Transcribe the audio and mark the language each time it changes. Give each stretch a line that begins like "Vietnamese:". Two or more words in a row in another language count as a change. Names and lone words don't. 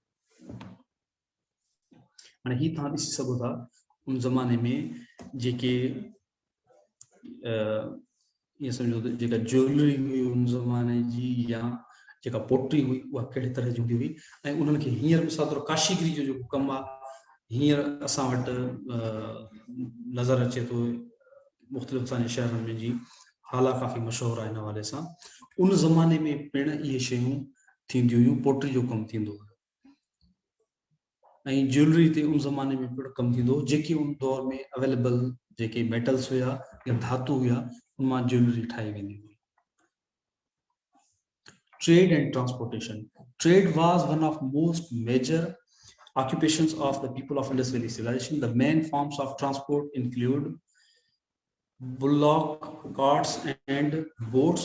Sindhi: हाणे हीअ तव्हां ॾिसी सघो था उन ज़माने में जेके ईअं सम्झो त जेका ज्वेलरी हुई उन ज़माने जी या जेका पोटरी हुई उहा कहिड़े तरह जी हूंदी हुई ऐं उन्हनि खे हींअर मिसाल तौरु काशीगिरी जो जेको कमु आहे हींअर असां वटि नज़र अचे थो मुख़्तलिफ़ असांजे शहरनि में जी हाला काफ़ी मशहूरु आहे हिन हवाले सां। उन ज़माने में पिणु इहे शयूं थींदियूं हुयूं, पोटरी जो कमु थींदो हुयो ऐं ज्वेलरी ते उन ज़माने में पिणु कमु थींदो हो। जेके उन दौर में अवेलेबल जेके मेटल्स हुया या धातु हुया उन मां ज्वेलरी ठाही वेंदी हुई।
English: Trade and transportation. Trade was one of most major occupations of the people of Indus Valley civilization. The main forms of transport include bullock carts and boats.